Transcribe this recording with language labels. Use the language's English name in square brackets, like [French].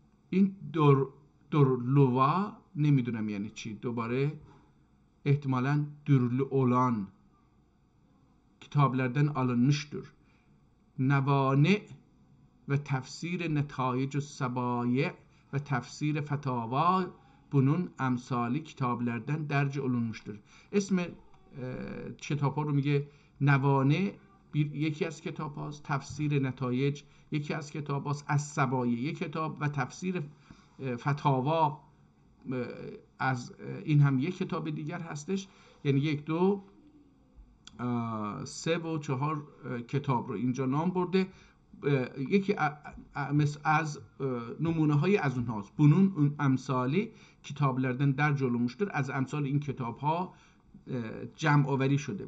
[Persian] این Dürlüva نمیدونم یعنی چی. دوباره احتمالاً [Turkish] dürlü olan kitaplardan alınmıştır. Nevane ve tefsir netaic sabaye ve tefsir fetava bunun emsali kitaplardan derc olunmuştur. [Persian] اسم کتاب ها رو میگه نوانه یکی از کتاب هاست، تفسیر نتایج یکی از کتاب هاست، از سبایه یک کتاب و تفسیر فتاوا از این هم یک کتاب دیگر هستش. یعنی 1 2 3 و 4 کتاب رو اینجا نام برده. یکی از نمونه های از اونهاست. [Turkish] Bunun امثالی kitaplardan derc olunmuştur. [Persian] از امثال این کتاب ها جمع آوری شده.